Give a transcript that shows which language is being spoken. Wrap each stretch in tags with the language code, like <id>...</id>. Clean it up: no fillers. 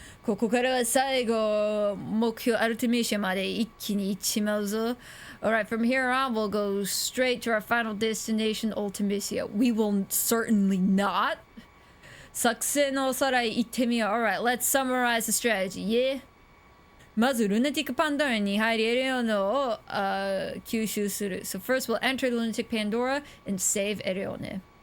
<ja>ここからは最後、目標アルティメーションまで一気に行っちまうぞ。</ja> <en>Alright, from here on, we'll go straight to our final destination, Ultimisia. We will certainly not.</en> <ja>作戦のおさらい行ってみよう。</ja> <en>Alright, let's summarize the strategy, yeah?</en> <ja>まず、ルナティックパンドラに入りエレオネを吸収する。</ja> <en>So first we'll enter Lunatic Pandora and save エレオネ。</en>